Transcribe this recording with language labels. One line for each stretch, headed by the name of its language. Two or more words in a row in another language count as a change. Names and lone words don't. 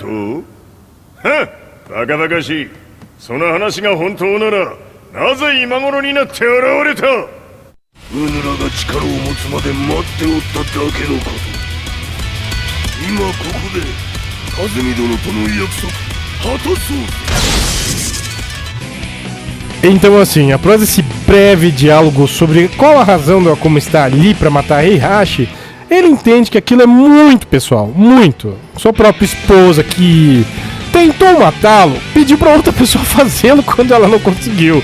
Japanese: はっ、バカバカしい。その話が本当なら、なぜ今頃になって現れた？うぬらが力を持つまで待っておっただけのこと。今ここで和美殿との約束果たそう。
Portuguese: Então assim, após esse breve diálogo sobre qual a razão do Akuma estar ali para matar Heihachi, ele entende que aquilo é muito pessoal, muito. Sua própria esposa que tentou matá-lo, pediu para outra pessoa fazê-lo quando ela não conseguiu.